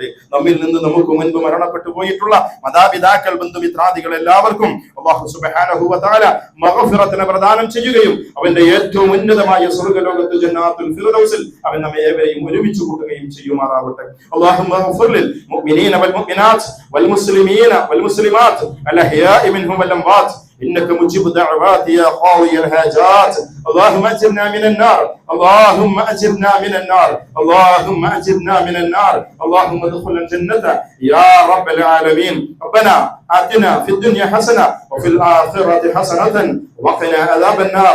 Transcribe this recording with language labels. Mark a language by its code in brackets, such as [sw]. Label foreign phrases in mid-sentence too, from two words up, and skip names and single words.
[ml] നമ്മിൽ നിന്ന് നമുക്ക് മുൻപ് മരണപ്പെട്ടു പോയിട്ടുള്ള മാതാപിതാക്കൾ, ബന്ധുമിത്രാദികൾ എല്ലാവർക്കും [ar] الله سبحانه وتعالى [ml] മഗ്ഫിറത്തിനെ പ്രദാനം ചെയ്യുകയും അവന്റെ ഏറ്റവും ഉന്നതമായ സ്വർഗ്ഗലോകത്ത് ജന്നാത്തുൽ ഫിർദൗസിൽ അവൻ നമ്മെ ഏവരെയും ഒരുമിച്ച് കൂട്ടുകയും ചെയ്യുമാറാവട്ടെ. [ar] اللهم اغفر للمؤمنين والمؤمنات والمسلمين والمسلمات الأحياء منهم والأموات إنك مجيب دعوات يا قاضي الحاجات. اللهم أجرنا من النار، اللهم أجرنا من النار، اللهم أجرنا من النار، اللهم ادخل الجنة يا رب العالمين. ربنا آتنا في الدنيا حسنة وفي الآخرة حسنة وقنا عذاب النار.